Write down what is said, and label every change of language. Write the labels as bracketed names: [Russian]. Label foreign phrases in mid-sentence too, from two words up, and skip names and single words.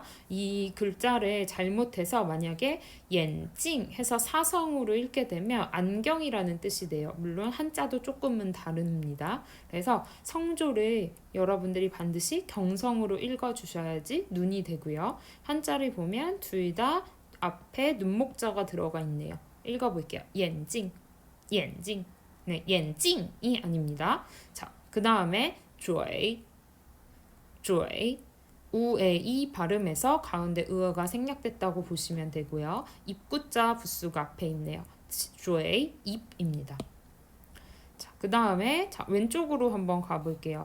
[Korean] 이 글자를 잘못해서 만약에 眼睛 해서 사성으로 읽게 되면 안경이라는 뜻이 돼요. 물론 한자도 조금은 다릅니다. 그래서 성조를 여러분들이 반드시 경성으로 읽어주셔야지 눈이 되고요. 한자를 보면 둘 다 앞에 눈목자가 들어가 있네요. 읽어볼게요. 眼睛. 네, 眼睛이 아닙니다. 자, 그 다음에 嘴, 우의 이 발음에서 가운데 의어가 생략됐다고 보시면 되고요. 입구자 부수가 앞에 있네요. 嘴, 입입니다. 자, 그 다음에 왼쪽으로 한번 가볼게요.